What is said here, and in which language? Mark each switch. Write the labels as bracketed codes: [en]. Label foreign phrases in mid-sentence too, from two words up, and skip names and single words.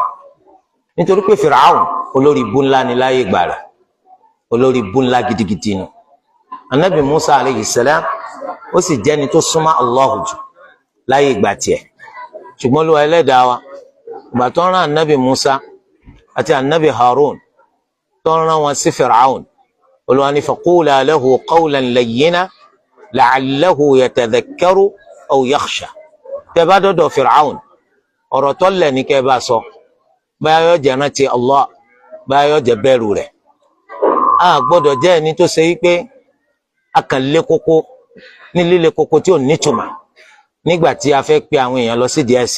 [yo] Nítorí pé Fìràhùn olórí ibú ńlá ni láyé ìgbà rẹ̀, olórí ibú ńlá gidigidi nù. Ànábì Musa [ar] عليه السلام [yo] ó sì jẹ́ ẹni tó súnmọ́ Allah jù láyé ìgbà tiẹ̀. Ṣùgbọ́n Olúwa Ẹlẹ́dàá wa, ìgbà tó rán Ànábì Musa àti Ànábì Harun tó rán wọn sí Fìràhùn, Olúwa ní [ar] فقولا له قولا لينا لعله يتذكر أو يخشى. [yo] Tẹ́ bá dọ́dọ̀ Fìràhùn, ọ̀rọ̀ tó lẹ̀ ní kẹ́ bá sọ, báyọ̀ yóò jẹ́ rántí Allah, báyọ̀ yóò jẹ́ bẹ̀rù rẹ̀. A gbọ́dọ̀ jẹ́ ẹni tó ṣe wípé a kàn lé kókó ní líle kókó tí ò nítumọ̀ nígbà tí a fẹ́ pe àwọn èèyàn lọ sí díẹ̀ sí.